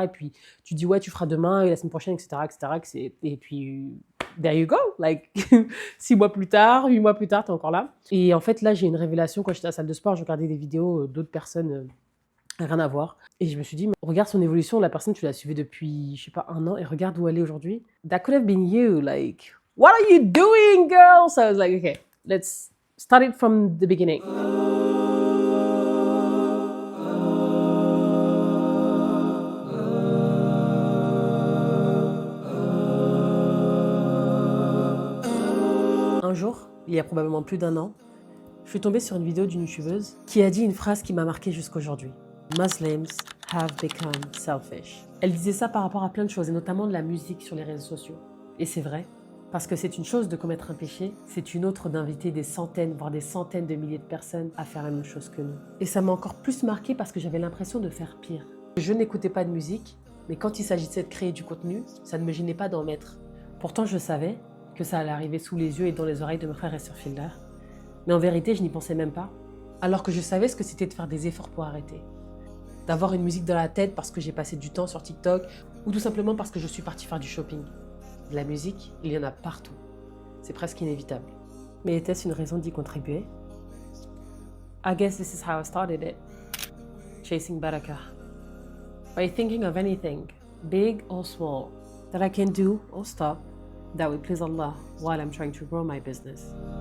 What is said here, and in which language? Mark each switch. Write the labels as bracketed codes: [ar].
[fr] Et puis, tu dis, ouais, tu feras demain et la semaine prochaine, etc., etc. Et puis, [en] there you go, like [fr] 6 mois plus tard, 8 mois plus tard, t'es encore là. Et en fait, là, j'ai une révélation. Quand j'étais à la salle de sport, je regardais des vidéos d'autres personnes, rien à voir. Et je me suis dit, regarde son évolution, la personne, tu l'as suivie depuis, je sais pas, 1 an, et regarde où elle est aujourd'hui. [en] That could have been you, like, what are you doing, girl? So I was like, okay, let's start it from the beginning. [fr] Un jour, il y a probablement plus d'1 an, je suis tombée sur une vidéo d'une youtubeuse qui a dit une phrase qui m'a marquée jusqu'aujourd'hui. [en] Muslims have become selfish. [fr] Elle disait ça par rapport à plein de choses, et notamment de la musique sur les réseaux sociaux. Et c'est vrai, parce que c'est une chose de commettre un péché, c'est une autre d'inviter des centaines, voire des centaines de milliers de personnes à faire la même chose que nous. Et ça m'a encore plus marquée parce que j'avais l'impression de faire pire. Je n'écoutais pas de musique, mais quand il s'agissait de créer du contenu, ça ne me gênait pas d'en mettre. Pourtant, je savais que ça allait arriver sous les yeux et dans les oreilles de mes frères et sœurs fielders. Mais en vérité, je n'y pensais même pas. Alors que je savais ce que c'était de faire des efforts pour arrêter. D'avoir une musique dans la tête parce que j'ai passé du temps sur TikTok ou tout simplement parce que je suis partie faire du shopping. De la musique, il y en a partout. C'est presque inévitable. Mais était-ce une raison d'y contribuer? [en] I guess this is how I started it. Chasing barakah. By thinking of anything, big or small, that I can do or stop, that would please Allah while I'm trying to grow my business.